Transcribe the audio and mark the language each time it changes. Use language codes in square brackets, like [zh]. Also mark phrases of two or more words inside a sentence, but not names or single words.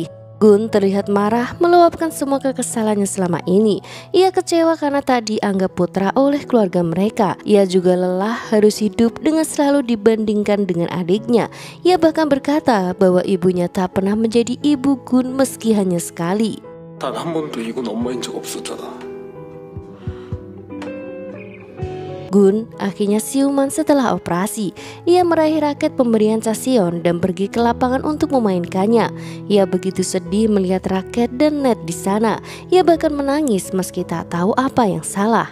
[id] Gun terlihat marah meluapkan semua kekesalannya selama ini. Ia kecewa karena tak dianggap putra oleh keluarga mereka. Ia juga lelah harus hidup dengan selalu dibandingkan dengan adiknya. Ia bahkan berkata bahwa ibunya tak pernah menjadi ibu Gun meski hanya sekali. [ko] 단 한 번도 이군 엄마인 적 없었잖아. [id] Gun akhirnya siuman setelah operasi. Ia meraih raket pemberian Cha Seon dan pergi ke lapangan untuk memainkannya. Ia begitu sedih melihat raket dan net di sana. Ia bahkan menangis meski tak tahu apa yang salah.